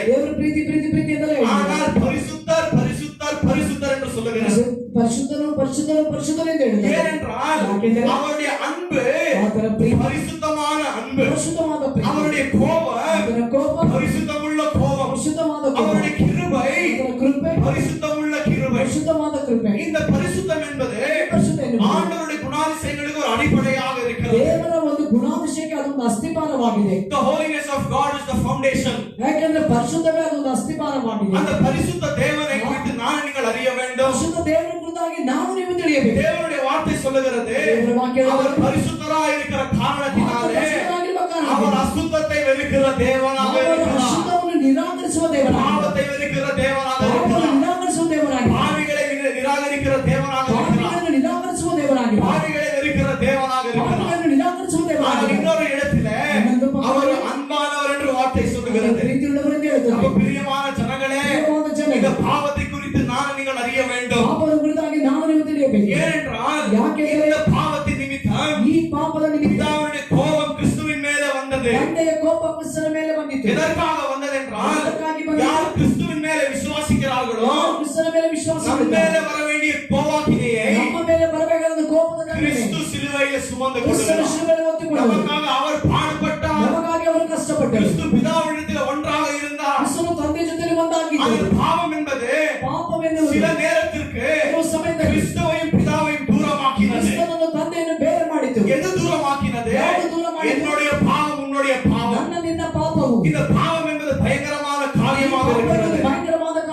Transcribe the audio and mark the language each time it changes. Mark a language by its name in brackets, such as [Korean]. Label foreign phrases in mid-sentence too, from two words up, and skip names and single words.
[Kannada] ದೇವರು ಪ್ರೀತಿ ಪ್ರೀತಿ ಪ್ರೀತಿ ಎಂದಲೇ [Tamil] ஆனால் [Kannada] ಹೇಳಿದ್ದಾರೆ. [Tamil] பரிசுத்தர் பரிசுத்தர் பரிசுத்தர் என்று சொல்லுகிறார். [Kannada] ಪರಿಶುದ್ಧನು ಪರಿಶುದ್ಧನು ಪರಿಶುದ್ಧನು ಎಂದು ಹೇಳಿದ್ದಾರೆ. [Tamil] ஏனென்றால் [Kannada] ಯಾಕೆಂದರೆ [Tamil] அவருடைய அன்பு [Kannada] ಆತನ ಪ್ರೀತಿ [Tamil] பரிசுத்தமான அன்பு. [Kannada] ಪರಿಶುದ್ಧವಾದ ಪ್ರೀತಿ. [Tamil] அவருடைய கோபம் [Kannada] ಆತನ ಕೋಪ [Tamil] பரிசுத்தமுள்ள கோபம். [Kannada] ಪರಿಶುದ್ಧವಾದ ಕೋಪ. [Tamil] அவருடைய கிருபை [Kannada] ಆತನ ಕೃಪೆ [Tamil] பரிசுத்தமுள்ள கிருபை. [Kannada] ಪರಿಶುದ್ಧವಾದ ಕೃಪೆ. [Tamil] இந்த பரிசுத்தம் என்பது [Kannada] ಪರಿಶುದ್ಧ ಎನ್ನುವುದು [Tamil] ஆண்டவருடைய குணாதிசயங்களுக்கு ஒரு அடிப்படையாக இருக்கிறது. [Kannada] ದೇವರ ಒಂದು ಗುಣಾತಿಶಯಕ್ಕೆ ಅದೊಂದು ಅಸ್ತಿಪಾರವಾಗಿದೆ. [English] The holiness of God is the foundation. [Kannada] ಯಾಕೆಂದ್ರೆ ಪರಿಶುದ್ಧವೇ ಅದೊಂದು ಅಸ್ತಿಪಾರವಾಗಿದೆ. [Tamil] அந்த பரிசுத்த தேவனை குறித்து நான் நீங்கள் அறிய வேண்டும். [Kannada] ಪರಿಶುದ್ಧ ದೇವರ ಕುರಿತಾಗಿ ನಾವು ನೀವು ತಿಳಿಯಬೇಕು. [Tamil] தேவனுடைய வார்த்தை சொல்லுகிறது, [Kannada] ದೇವರ ವಾಕ್ಯ [Tamil] அவர் பரிசுத்தராய் இருக்கிற காரணத்தினாலே [Kannada] ಪರಿಶುದ್ಧರಾಗಿರುವ ಕಾರಣ [Tamil] அவர் அசுத்தத்தை வெறுக்கிற தேவனாக [Kannada] ಅವರು [Tamil] இருக்கிறார். [Kannada] ಅಶುದ್ಧವನ್ನು ನಿರಾಕರಿಸುವ ದೇವರಾಗಿದ್ದಾರೆ. [Tamil] பாவத்தை வெறுக்கிற தேவனாக [Kannada] ಪಾಪವನ್ನು [Tamil] இருக்கிறார். [Kannada] ನಿರಾಕರಿಸುವ ದೇವರಾಗಿದ್ದಾರೆ. [Tamil] பாவிகளை நிராகரிக்கிற தேவனாக இருக்கிறார். [Kannada] ಪಾಪಿಗಳನ್ನು ನಿರಾಕರಿಸುವ ದೇವರಾಗಿದ್ದಾರೆ. [Tamil] பாவிகளை வெறுக்கிற தேவனாக இருக்கிறார். [Kannada] ಪಾಪಿಗಳನ್ನು ನಿರಾಕರಿಸುವ [Tamil] ஆனால் [Kannada] ದೇವರಾಗಿದ್ದಾರೆ. [Tamil] இன்னொரு இடத்திலே அவர் அன்பானவர் என்று வார்த்தை சொல்லுகிறது. [Kannada] ಪ್ರೀತಿಯುಳ್ಳವರು ಎಂದು ಹೇಳುತ್ತಾರೆ. [Tamil] அப்ப பிரியமான ஜனங்களே, [Kannada] ಪ್ರಿಯವಾದ ಜನರೇ, [Tamil] இந்த பாவத்தை குறித்து நான் நீங்கள் அறிய வேண்டும். [Kannada] ಪಾಪದ ಕುರಿತಾಗಿ ನಾವು ನೀವು ತಿಳಿಯಬೇಕು. [Tamil] ஏனென்றால் [Kannada] ಯಾಕೆಂದರೆ [Tamil] இந்த பாவத்தின் நிமித்தம் [Kannada] ಈ ಪಾಪದ ನಿಮಿತ್ತ [Tamil] பிதாவுடைய கோபம் கிறிஸ்துவின் மேலே வந்தது. [Kannada] ತಂದೆಯ ಕೋಪ ಕ್ರಿಸ್ತನ ಮೇಲೆ ಬಂದಿತು. [Tamil] எதற்காக வந்தது என்றால் [Kannada] எதற்காக ಬಂದಿತು? [Tamil] யார் கிறிஸ்துவின் மேலே விசுவாசிக்கிறார்களோ [Kannada] ಕ್ರಿಸ್ತನ ಮೇಲೆ ವಿಶ್ವಾಸ [Tamil] நம்ம [Kannada] ಇಡುತ್ತಾರೆ. [Tamil] மேலே வர வேண்டிய கோபாக்கினையை [Kannada] ನಮ್ಮ ಮೇಲೆ ಬರಬೇಕಾದ ಕೋಪದ ದಂಡನೆ [Tamil] கிறிஸ்து சிலுவையில் சுமந்து [Kannada] ಕ್ರಿಸ್ತನ [Tamil] கொண்டார். [Kannada] ಶಿಲುಬೆಯಲ್ಲಿ ಹೊತ್ತುಕೊಂಡರು. [Tamil] நமக்காக அவர் பாடுபட்டார். [Kannada] ನಮಗಾಗಿ ಅವರು ಕಷ್ಟಪಟ್ಟರು. [Tamil] கிறிஸ்து பிதாவிடத்தில் ஒன்றாக இருந்தார். [Kannada] ಕ್ರಿಸ್ತನು ತಂದೆ ಜೊತೆಗೆ [Tamil] அந்த [Kannada] ಒಂದಾಗಿದ್ದರು. [Tamil] பாவம் என்பது [Kannada] ಪಾಪವೆನ್ನುವುದು [Tamil] சில நேரத்திற்கு [Kannada] ಕೆಲವು ಸಮಯದಲ್ಲಿ [Tamil] கிறிஸ்துவையும் பிதாவையும் தூரமாக்கினது. [Kannada] ಕ್ರಿಸ್ತನನ್ನು ತಂದೆಯನ್ನು ಬೇರೆ ಮಾಡಿತು. [Tamil] எது தூரமாக்கினது? [Kannada] ಯಾವುದು ದೂರ ಮಾಡಿತು? [Tamil] என்னுடைய பாவம் உன்னுடைய பாவம். [Kannada] ನನ್ನ ನಿನ್ನ ಪಾಪವು [Tamil] இந்த பாவம் என்பது பயங்கரமான காரியமாக [Kannada] ಪಾಪ [Tamil] இருக்கிறது. [Kannada] ಎನ್ನುವುದು ಭಯಂಕರವಾದ